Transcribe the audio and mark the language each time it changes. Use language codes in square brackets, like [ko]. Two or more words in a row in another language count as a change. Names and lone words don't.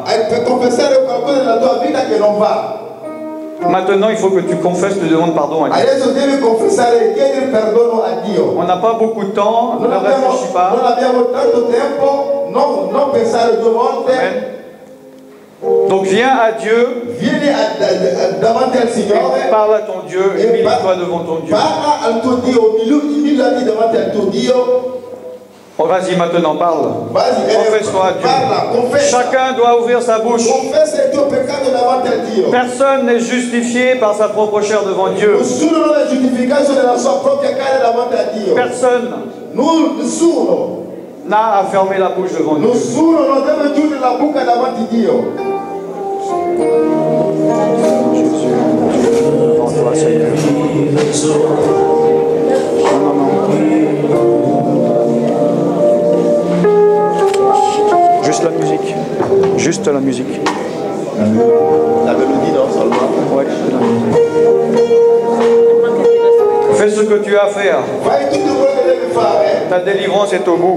[it] Per confessare qualcosa nella tua vita che non va. [fr] Maintenant, il faut que tu confesses, tu demandes pardon à Dieu. [it] Adesso devi confessare e chiedere perdono a Dio. [fr] On n'a pas beaucoup de temps, ne réfléchis [it] Non [fr] pas. [it] abbiamo tanto tempo, non pensare due volte. [fr] Amen. Donc viens à Dieu, [it] Vieni davanti al Signore. [fr] parle à ton Dieu, humilie-toi devant ton Dieu. [it] Parla al tuo Dio, umiliati davanti al tuo Dio. [fr] Oh, vas-y maintenant, parle. Vas-y, Confesse-toi à Dieu. [it] parla, confessa. [fr] Chacun doit ouvrir sa bouche. [it] Confessa il tuo peccato davanti a Dio. [fr] Personne n'est justifié par sa propre chair devant Dieu. [it] Nessuno non è giustificato nella sua propria carne davanti a Dio. [fr] Personne [it] Nessuno. [fr] n'a à fermer la bouche devant Dieu. [it] Nessuno non deve chiudere la bocca davanti a Dio. [fr] Juste la musique. Juste la musique. La mélodie non seulement. Ouais, la musique. Fais ce que tu as à faire. [it] Fai tutto quello che devi fare. [fr] Ta délivrance est au bout.